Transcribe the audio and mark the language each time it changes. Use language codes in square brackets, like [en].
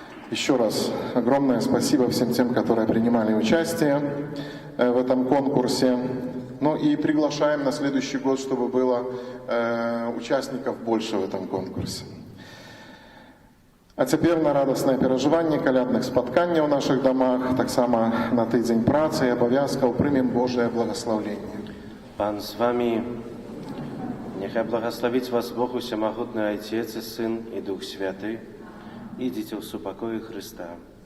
[ru] Еще раз огромное спасибо всем тем, которые принимали участие в этом конкурсе. Ну и приглашаем на следующий год, чтобы было участников больше в этом конкурсе. [be] А цяпер на радаснае перажыванне калядных спаткання ў наших домах, таксама на тыдзень працы і абавязкаў прымем Божие благословение. [pl] Pan z wami, niechaj błogosławić was Bóg Всемогутный Ojciec, i Syn, i Duch Święty. Idźcie w pokoju Chrysta.